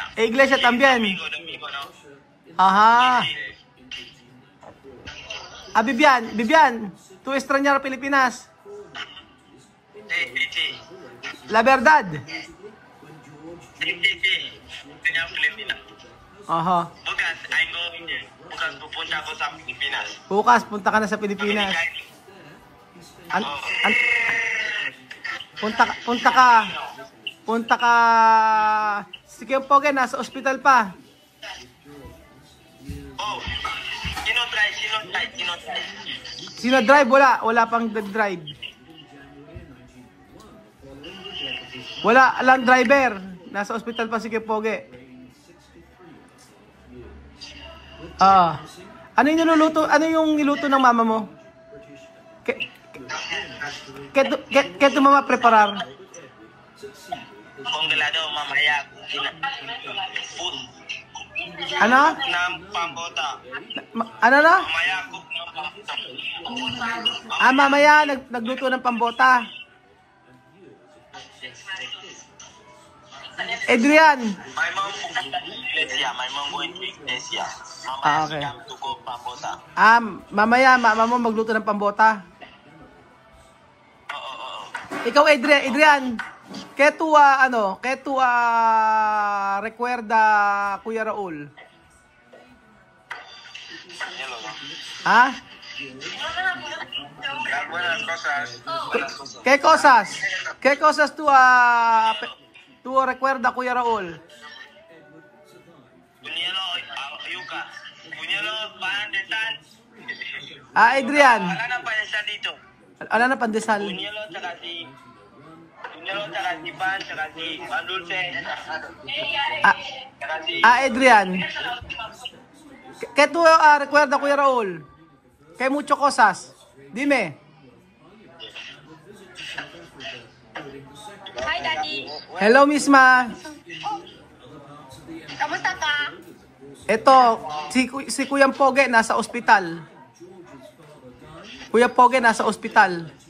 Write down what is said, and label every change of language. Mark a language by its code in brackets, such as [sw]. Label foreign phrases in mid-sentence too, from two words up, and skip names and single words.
[es] Iglesia también. Domingo, ¿no? Ajá. Ah, Vivian, ¿tú extrañar Pilipinas? Sí. La verdad. Sí. Tenía Pilipinas. Aha. [tl] Bukas pupunta ako sa Pilipinas. Bukas, punta ka na sa Pilipinas. Punta ka. Sige Pogi, nasa ospital pa. Oh, sino drive? Sino drive? Wala pang drive. Wala lang driver. Nasa ospital pa si Pogi. Ano yung niluto ng mama mo? [es] ¿Qué tu mamá preparar? [tl] Congelado mamaya. Food. Ano? Ng pambota. Ano na? Mamaya cook ng pambota. Mamaya nagluto ng pambota. Adrian. [en] My mom going to iglesia. Okay. Come to cook pambota. [tl] Mamaya mama mo magluto ng pambota. Oo. Ikaw Adrian, [es] ¿qué tú recuerda Kuya Raul? ¿Ah? Buenas cosas. ¿Qué cosas tú recuerda Kuya Raul? Pandesal. Adrian. [tl] Wala na pandesal dito. Ano na pandesal? Bunyelo, tsaka si Pan, tsaka si Pandulce. Tsaka si... Adrian. [es] Que tú recuerda, Kuya Raul, que hay mucho cosas. Dime. [en] Hi, Daddy. Hello, Misma. [tl] Kamusta ka? Ito, si Kuya Poge nasa ospital. Kuya Poge nasa ospital.